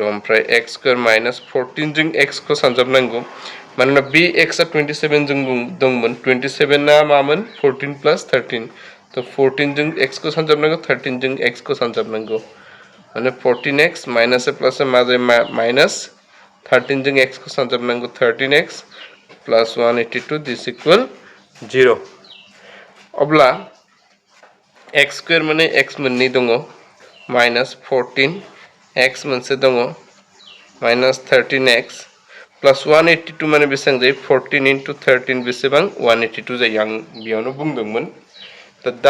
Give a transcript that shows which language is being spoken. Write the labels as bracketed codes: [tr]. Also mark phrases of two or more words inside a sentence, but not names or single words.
[brx] ओमफ्राय x [en] square minus [brx] 14 जों x खौ सानजाबनांगौ मानोना बे x आ 27 जों दंमोन। 27 आ मामोन 14 + 13। तो 14 जों x को सानजाबनांगौ 13 जों x को सानजाबनांगौ माने 14x [en] minus plus [brx] मा जायो माइनास 13 जों x को सानजाबनांगौ 13x [en] plus 182 this equal 0 [brx] अब्ला x square माने x मोननै दङ [en] minus 14 x मोनसे दङ minus 13x plus 182 [brx] माने बेसेबां जायो [en] 14 into 13 [brx] बेसेबां 182 जायो आं बेयावनो बुंदोंमोन दा